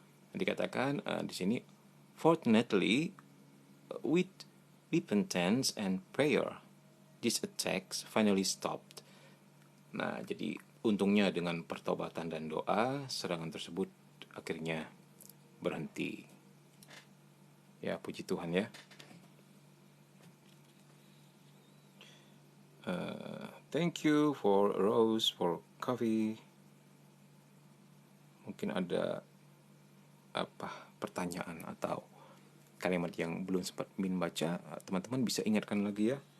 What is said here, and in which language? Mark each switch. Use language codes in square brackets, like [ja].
[id] Dikatakan di sini, [en] fortunately with repentance and prayer, these attacks finally stopped. [id] Nah, jadi untungnya dengan pertobatan dan doa, serangan tersebut akhirnya berhenti. Ya, puji Tuhan ya. [en] Thank you for Rose, for coffee. [id] Mungkin ada pertanyaan atau kalimat yang belum sempat Min baca, teman-teman bisa ingatkan lagi ya.